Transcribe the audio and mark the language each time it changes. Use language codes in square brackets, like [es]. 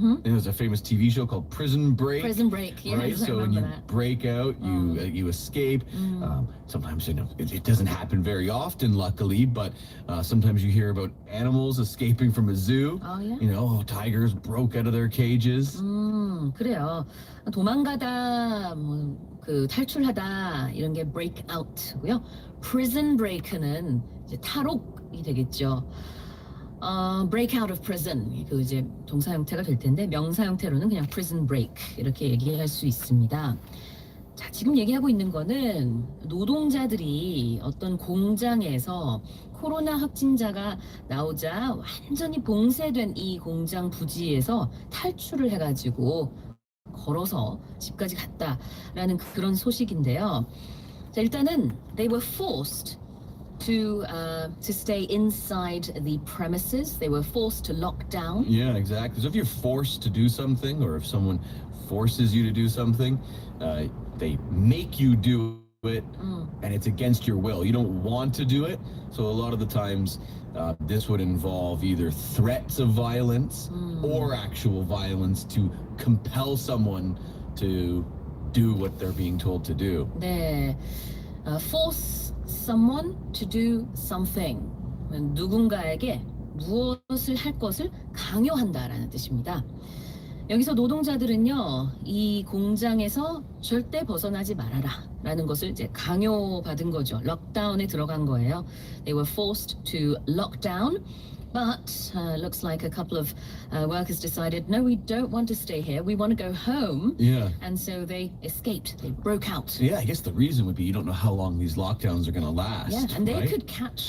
[en] There's a famous TV show called Prison Break. Prison Break. Yes, Right, I so when remember you that. break out, you escape. Sometimes it doesn't happen very often, luckily, but sometimes you hear about animals escaping from a zoo. Oh, yeah? Tigers broke out of their cages. [ko] 그래요. 도망가다, 그 탈출하다 이런 게 [en] break out [ko] 고요. Prison break는 이제 탈옥이 되겠죠. [en] break out of prison [ko] 그 이제 동사 형태가 될 텐데 명사 형태로는 그냥 [en] prison break [ko] 이렇게 얘기할 수 있습니다. 자, 지금 얘기하고 있는 거는 노동자들이 어떤 공장에서 코로나 확진자가 나오자 완전히 봉쇄된 이 공장 부지에서 탈출을 해가지고 걸어서 집까지 갔다라는 그런 소식인데요. 자, 일단은 [en] they were forced to stay inside the premises. They were forced to lock down. Yeah, exactly. So if you're forced to do something, or if someone forces you to do something, they make you do it, and it's against your will. You don't want to do it. So a lot of the times, this would involve either threats of violence or actual violence to compel someone to do what they're being told to do. [ko] 네, [en] force someone to do something. [ko] 누군가에게 무엇을 할 것을 강요한다라는 뜻입니다. 여기서 노동자들은요, 이 공장에서 절대 벗어나지 말아라 라는 것을 이제 강요받은 거죠. 럭다운에 들어간 거예요. [en] They were forced to lock down. But looks like a couple of workers decided, no, we don't want to stay here. We want to go home. Yeah. And so they escaped. They broke out. Yeah, I guess the reason would be you don't know how long these lockdowns are going to last. Yeah, and they right? could catch